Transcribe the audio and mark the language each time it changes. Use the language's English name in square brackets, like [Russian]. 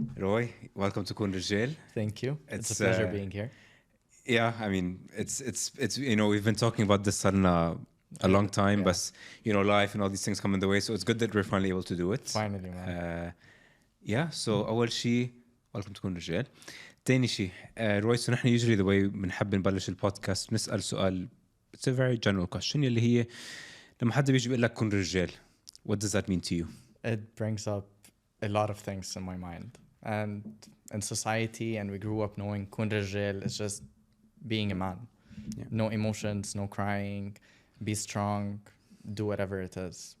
[English] Roy, welcome to كون رجال. thank you. It's a It's, pleasure being here. Yeah, I mean, it's you know, we've been talking about this on a long time, Yeah. but you know, life and all these things come in the way, so it's good that we're finally able to do it. Finally, man. Yeah, so [Arabic] أول شيء [English] welcome to كون رجال. [Arabic] تاني شيء روي، so نحن [English] usually the way [Arabic] بنحب نبلش البودكاست نسأل سؤال. [English] It's a very general question [Arabic] اللي هي لما حد بيجي بيقول لك كن رجال, [English] what does that mean to you? It brings up a lot of things in my mind. And in society, and we grew up knowing Koon Rijjeil is just being a man. Yeah. No emotions, no crying, be strong, do whatever it is.